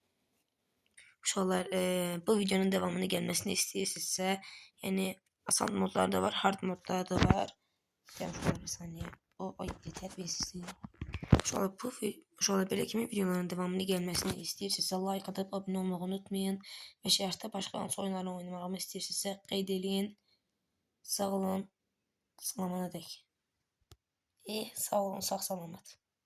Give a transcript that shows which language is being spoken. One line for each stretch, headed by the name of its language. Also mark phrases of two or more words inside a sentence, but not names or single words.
Turkish: Uşaqlar bu videonun devamını gelmesini istiyorsunuzsa yani asan modlar da var, hard modlar da var. Ben şöyle bir saniye. O ay yeter bir size. Uşaqlar belə kimi videoların devamını gelmesini istiyorsunuzsa like atıp abone olmayı unutmayın.
Azerbaijani: Ve şərtdə başqa hansı oyunlarla oynamağımı istiyorsunuzsa qeyd eləyin. Sağ olun. Salamana dək. Sağ olun, sağ salamat.